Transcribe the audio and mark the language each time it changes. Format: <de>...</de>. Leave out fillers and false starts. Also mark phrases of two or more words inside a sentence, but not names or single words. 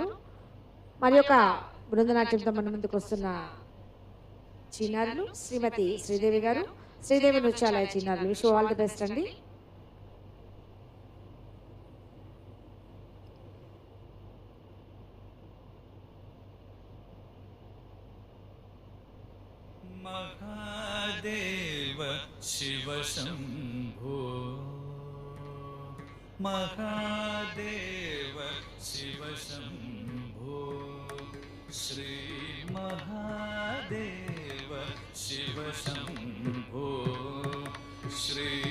<te>మరి యొక్క బృందనాట్యంతో మన ముందుకు వస్తున్న చిన్నారులు శ్రీమతి శ్రీదేవి గారు, శ్రీదేవి నృత్యాలయ చిన్నారులు.</te> <en>wish all the best అండి.</en> <sa>महादेव शिव शंभो महादेव शिव शंभो श्री महादेव शिव शंभो श्री</sa>